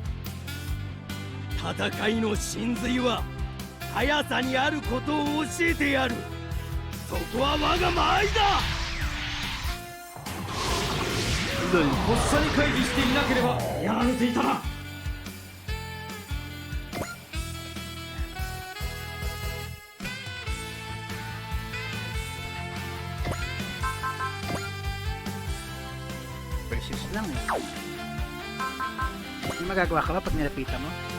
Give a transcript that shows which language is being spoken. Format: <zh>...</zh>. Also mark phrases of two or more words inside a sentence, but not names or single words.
<ja>戦いの真髄は速さにあることを教えてやる。そこは我が間合いだ。とっさに回避していなければやられていたな。</ja> <tl>Versus lang eh. May magagawa ka ba pag nilapitan mo?</tl>